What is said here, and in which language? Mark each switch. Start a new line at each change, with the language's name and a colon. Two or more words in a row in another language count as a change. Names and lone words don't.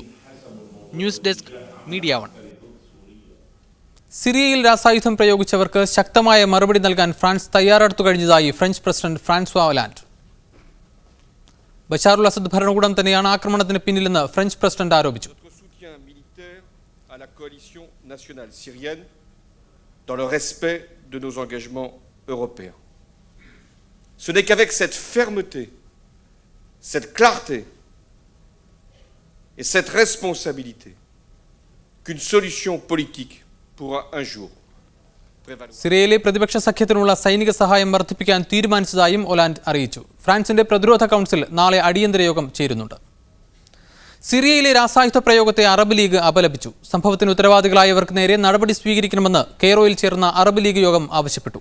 Malayalam: ന്യൂസ് ഡെസ്ക് മീഡിയ വൺ. സിറിയയിൽ രാസായുധം പ്രയോഗിച്ചവർക്ക് ശക്തമായ മറുപടി നൽകാൻ ഫ്രാൻസ് തയ്യാറെടുത്തു കഴിഞ്ഞതായി ഫ്രഞ്ച് പ്രസിഡന്റ് ഫ്രാൻസ്വാ ഒലാൻഡ്. ബഷാറുൽ അസദ് ഭരണകൂടം തന്നെയാണ് ആക്രമണത്തിന് പിന്നിലെന്ന് ഫ്രഞ്ച് പ്രസിഡന്റ് ആരോപിച്ചു.
French: Dans le respect de nos engagements européens. Ce n'est qu'avec cette fermeté, cette clarté et cette responsabilité qu'une solution politique pourra un jour prévaloir.
Malayalam: സിറിയയിലെ പ്രതിപക്ഷ സഖ്യത്തിനുള്ള സൈനിക സഹായം വർദ്ധിപ്പിക്കാൻ തീരുമാനിച്ചതായും ഒലാൻഡ് അറിയിച്ചു. ഫ്രാൻസിന്റെ പ്രതിരോധ കൗൺസിൽ നാളെ അടിയന്തര യോഗം ചേരുന്നുണ്ട്. സിറിയയിലെ രാസായുധ പ്രയോഗത്തെ അറബ് ലീഗ് അപലപിച്ചു. സംഭവത്തിന് ഉത്തരവാദികളായവർക്ക് നേരെ നടപടി സ്വീകരിക്കണമെന്ന് കെയ്റോയിൽ ചേർന്ന അറബ് ലീഗ് യോഗം ആവശ്യപ്പെട്ടു.